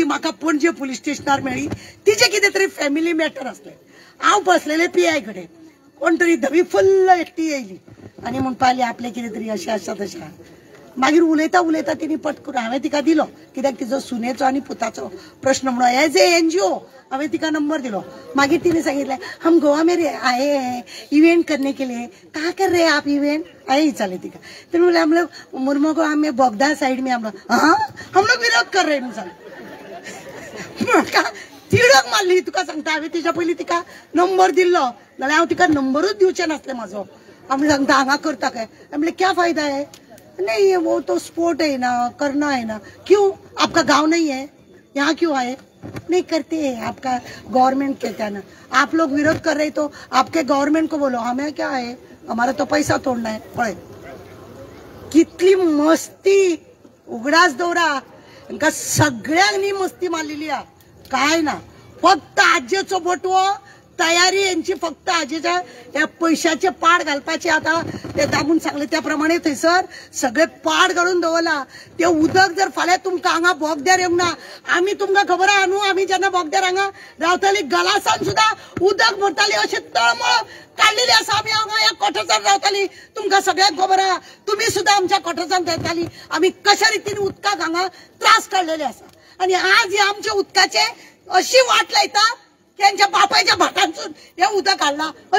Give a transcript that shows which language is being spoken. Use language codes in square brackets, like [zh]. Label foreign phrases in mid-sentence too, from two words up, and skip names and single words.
[kok] म्हाका पणजे पुलीस स्टेशनार मेळ्ळी तिचे कितें तरी फॅमिली मॅटर आसलें हांव बसलेले PI कडेन कोण तरी धवी फुल्ल एकटी येयली आनी म्हणपाक लागली आपलें कितें तरी अशें आसा तशें मागीर उलयता उलयता तिणी पट करून हांवें तिका दिलो कित्याक तिजो सुनेचो आनी पुताचो प्रश्न म्हणून [en] as a [kok] NGO हांवें तिका नंबर दिलो मागीर तिने सांगितलें [hi] हम गोवा में आए हैं इवेंट करने के लिए कहाँ कर रहे आप इवेंट [kok] आए विचारले तिका [hi] तो बोले हम लोग मुरमुगो में बोगदा साइड में हम लोग विरोध कर रहे [kok] म्हाका तिडक मारली तुका सांगता हांवें तिच्या पयलीं तिका नंबर दिल्लो जाल्यार हांव तिका नंबरूच दिवचें नासलें म्हाजो आमी सांगता हांगा करता काय म्हणलें [hi] क्या फायदा है नहीं वो तो स्पोर्ट है ना करना है ना क्यों आपका गांव नहीं है यहाँ क्यों आए नहीं करते हैं आपका गवर्नमेंट कहता है ना आप लोग विरोध कर रहे तो आपके गवर्नमेंट को बोलो हमें क्या है हमारा तो पैसा तोड़ना है पळे [kok] कितली मस्ती उगडास दवरा तांकां सगळ्यांनी मस्ती मारलेली आहा काय ना फक्त आजेचो बटवो तयारी यांची फक्त आजीच्या या पैशाचे पाड घालपाचे आता ते दाबून सांगले त्या प्रमाणे थंयसर सगळे पाड घालून दवरला ते उदक जर फाल्यां तुमकां हांगा बोगद्यार येवंक ना आमी तुमकां खबर आहा न्हू आमी जेन्ना बोगद्यार हांगा रावताली गलासान सुद्दां उदक भरताली अशें तळमळ काडलेली आसा आमी हांगा ह्या कोठासान रावताली तुमकां सगळ्यांक खबर आहा तुमी सुद्दां आमच्या कोठासान रावताली आमी कशा रितीन उदकाक हांगा त्रास काडलेले आसा आनी आज हे आमच्या उदकाचे अशी वाट लायता त्यांच्या बापाच्या भाटांसून हे उदक हाडला